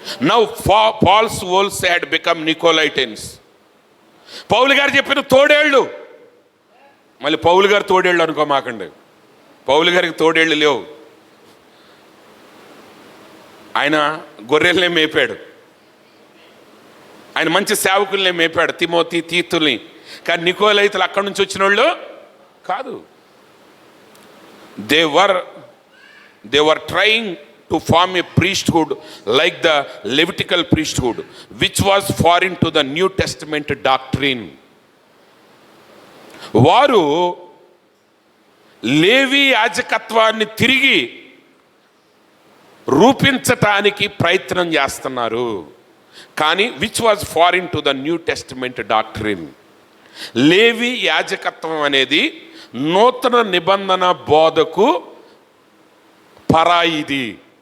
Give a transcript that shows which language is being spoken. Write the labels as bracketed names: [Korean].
[English] Now false wolves had become Nicolaitans. [Telugu] పౌలు గారు చెప్పిన తోడేళ్ళు, మళ్ళీ పౌలు గారు తోడేళ్ళు అనుకోమాకండి. పౌలు గారికి తోడేళ్ళు లేవు. ఆయన గొర్రెల్నే మేపాడు. ఆయన మంచి సేవకుల్ని మేపాడు, తిమోతి, తీతుల్ని. కానీ నికోలైతులు అక్కడి నుంచి వచ్చిన వాళ్ళు కాదు. [English] They were trying to form a priesthood like the Levitical priesthood, which was foreign to the New Testament doctrine. [Telugu] వారు లేవి యాజకత్వాన్ని తిరిగి రూపించటానికి ప్రయత్నం చేస్తున్నారు. కానీ [English] Which was foreign to the New Testament doctrine. [Telugu] లేవి యాజకత్వం అనేది నూతన నిబంధన బోధకు పరాయిది.